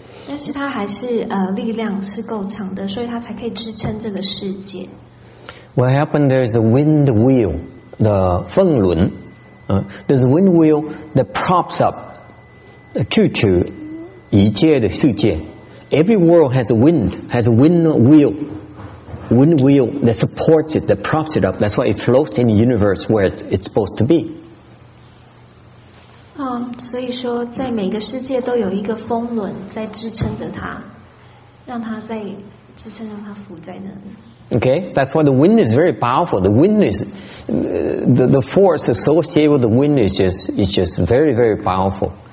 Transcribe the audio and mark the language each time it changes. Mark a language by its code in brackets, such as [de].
[zh] 但是它还是力量是够强的，所以它才可以支撑这个世界。 [en] What happened? There's the wind wheel, the 风轮. There's a wind wheel that props up [zh] 支持一切的世界. [en] Every world has a wind wheel that supports it, that props it up. That's why it floats in the universe where it's supposed to be. [zh] 所以说在每个世界都有一个风轮在支撑着它，让它在支撑，让它浮在那里。 [en] Okay, that's why the wind is very powerful. The wind is the force associated with the wind is just very, very powerful.